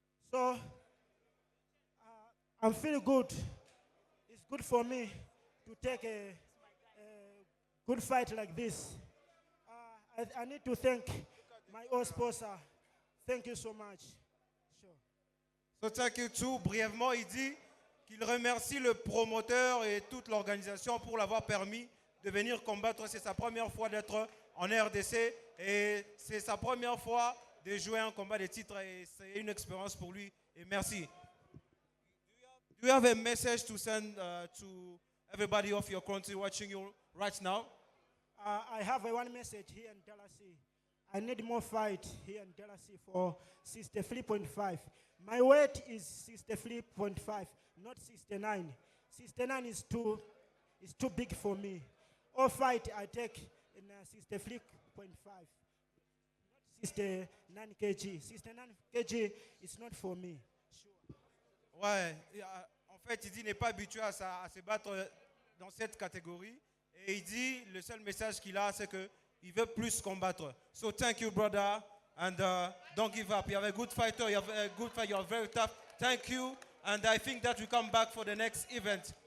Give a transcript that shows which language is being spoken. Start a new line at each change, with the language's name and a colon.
English: So I'm feeling good. It's good for me to take a good fight like this. I need to thank my old sponsor. Thank you so much. Sure. So thank you too.
French: Brièvement, il dit qu'il remercie le promoteur et toute l'organisation pour l'avoir permis de venir combattre. C'est sa première fois d'être en RDC et c'est sa première fois de jouer un combat de titre et c'est une expérience pour lui. Et merci.
English: Do you have a message to send to everybody of your country watching you right now? I have one message here in Dallas. I need more fight here in Dallas for 63.5. My weight is 63.5, not 69. 69 is too big for me. All fight I take in 63.5, not 69 kg. 69 kg is not for me. Sure.
French: Ouais, en fait, il dit qu'il n'est pas habitué à se battre dans cette catégorie. Et il dit, le seul message qu'il a, c'est qu'il veut plus combattre.
English: So thank you, brother. And don't give up. You have a good fighter. You have a good fight. You are very tough. Thank you. And I think that we come back for the next event.